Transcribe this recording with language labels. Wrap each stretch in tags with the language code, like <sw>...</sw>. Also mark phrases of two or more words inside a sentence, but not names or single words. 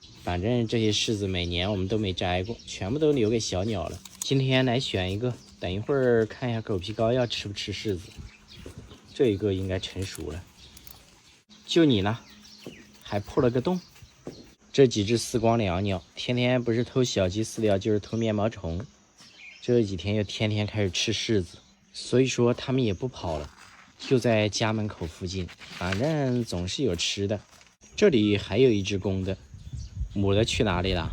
<zh>反正這些柿子每年我們都沒摘過，全部都留給小鳥了。今天來選一個，等一會兒看一下狗皮膏药吃不吃柿子。這一個應該成熟了。就你呢，還破了個洞。這幾隻絲光椋鳥，天天不是偷小雞飼料，就是偷面包蟲。這幾天又天天開始吃柿子，所以說他們也不跑了，就在家門口附近，反正總是有吃的。這裡還有一隻公的，母的去哪裡了？</zh>